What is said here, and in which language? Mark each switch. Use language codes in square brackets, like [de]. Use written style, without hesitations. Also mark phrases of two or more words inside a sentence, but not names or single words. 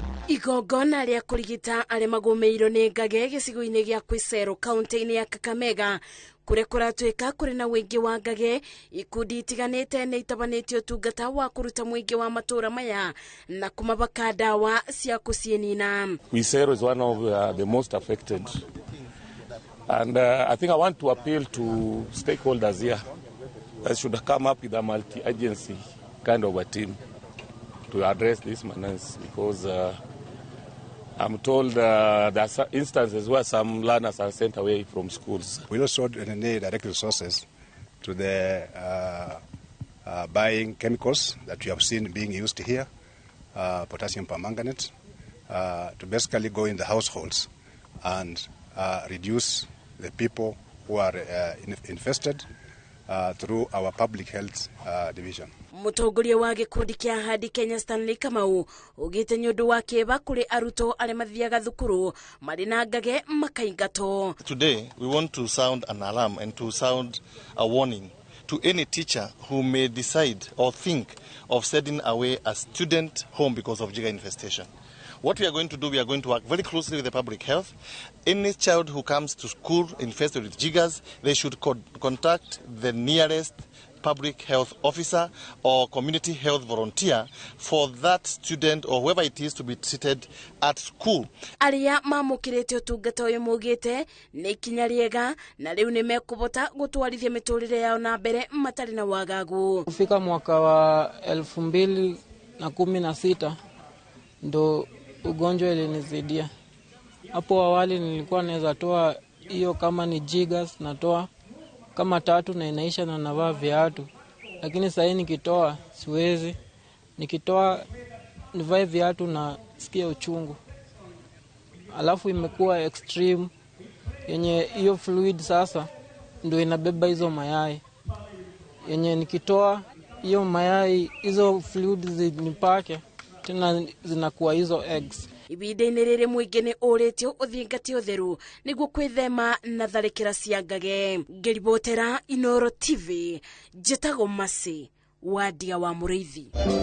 [ki] Igongona rĩa kũrigita arĩa magũmĩirwo nĩ ngage gĩcigo-inĩ gĩa Khwisero kaunti-inĩ ya Kakamega kũrĩa kũratuĩka kũrĩ na wĩingĩ wa ngage, ikundi itiganĩte nĩ itabanĩtie ũtungata wa kũruta mũingĩ wa matũũra maya na kũmabaka ndawa cia kũciĩnina. [en] Khwisero is one of the most affected, and I think I want to appeal to stakeholders here that should come up with a multi-agency kind of a team to address this menace, because I'm told there are instances where some learners are sent away from schools. We also need direct resources to the buying chemicals that you have seen being used here, potassium permanganate, to basically go in the households and reduce the people who are infested through our public health division. [ki] Mũtongoria wa gĩkundi kĩa Hadi Kenya Stanley Kamau ugĩte nĩ ũndũ wa kĩeba kũrĩ arutwo arĩa mathiaga thukuru marĩ na ngage makaingatwo. [en] Today we want to sound an alarm and to sound a warning to any teacher who may decide or think of sending away a student home because of Jiga infestation. What we are going to do, we are going to work very closely with the public health. Any child who comes to school infested with jiggers, they should contact the nearest public health officer or community health volunteer for that student or whoever it is to be treated at school. [ki] Arĩa mamũkĩrĩte ũtungata ũyũ maugĩte nĩ ikinya rĩega na rĩu nĩ mekũbota gũtwarithia mĩtũrĩre yao na mbere matarĩ na wagagu. [sw] Kufika mwaka wa 2016 ndo ugonjwa ilinizidia. Hapo awali nilikuwa naweza toa hiyo kama ni jiggers natoa kama 3 na inaisha na navaa viatu, lakini sasa hivi nikitoa siwezi. Nikitoa nivae viatu na sikia uchungu. Alafu imekuwa extreme yenye hiyo fluid sasa ndio inabeba hizo mayai. Yenye nikitoa hiyo mayai hizo fluid zinipake tena zinakuwa hizo eggs. [ki] Ibida-inĩ rĩrĩ mũingĩ nĩ ũrĩtio ũthingati ũtheru nĩguo kwĩthema na tharĩkĩra cia ngage. Ngĩribotera Inooro TV, njĩtagwo Masi wa Ndia wa Mũrĩithi.